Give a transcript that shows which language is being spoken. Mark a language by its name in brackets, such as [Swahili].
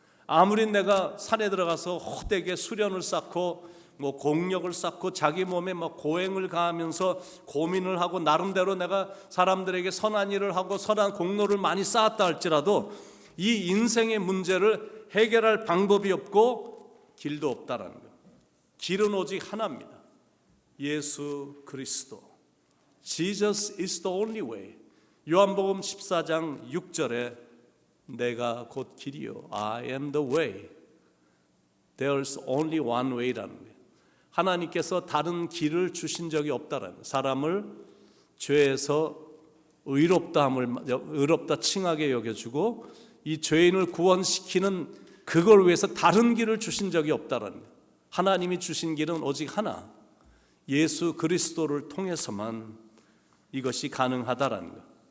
[Korean] 아무리 내가 산에 들어가서 헛되게 수련을 쌓고 공력을 쌓고 자기 몸에 고행을 가하면서 고민을 하고 나름대로 내가 사람들에게 선한 일을 하고 선한 공로를 많이 쌓았다 할지라도 이 인생의 문제를 해결할 방법이 없고 길도 없다라는 것. 길은 오직 하나입니다. 예수 그리스도. [English] Jesus is the only way. [Korean] 요한복음 14장 6절에 내가 곧 길이요, [English] I am the way. There's only one way라는 거예요. [Korean] 하나님께서 다른 길을 주신 적이 없다라는, 사람을 죄에서 의롭다 칭하게 여겨주고 이 죄인을 구원시키는 그걸 위해서 다른 길을 주신 적이 없다라는 거예요. 하나님이 주신 길은 오직 하나, 예수 그리스도를 통해서만 이것이 가능하다라는 거예요.